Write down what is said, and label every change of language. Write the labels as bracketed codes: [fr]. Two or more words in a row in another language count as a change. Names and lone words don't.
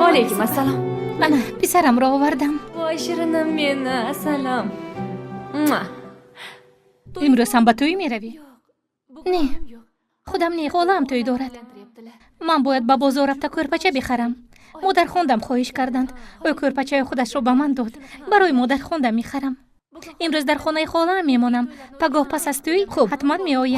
[uz] Alaykum assalom. [tg] من پسرم را آوردم. [uz] voy shirinim meni. Assalom. [tg] امروز هم به توی میروی؟ نه، خودم نه، خالم توی دارد. من باید به بازار رفته کورپچه بخرم. مادر خواندم خواهش کردند. او کورپچه خودش رو به من داد. برای مادر خواندم میخرم. امروز در خانه خالم میمانم. پگاه پس از توی خوب حتما میآیم.